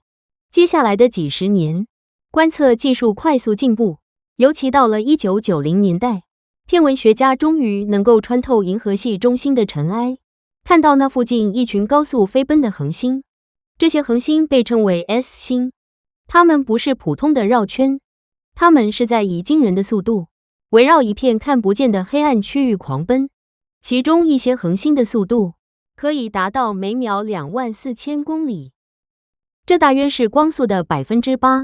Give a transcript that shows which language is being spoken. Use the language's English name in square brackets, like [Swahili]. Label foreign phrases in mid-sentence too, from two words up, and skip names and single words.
[Chinese] 接下來的幾十年，觀測技術快速進步，尤其到了1990年代，天文學家終於能夠穿透銀河系中心的塵埃，看到那附近一群高速飛奔的恆星。這些恆星被稱為 S 星，它們不是普通的繞圈，它們是在以驚人的速度圍繞一片看不見的黑暗區域狂奔。其中一些恆星的速度可以達到每秒24000公里，這大約是光速的8%。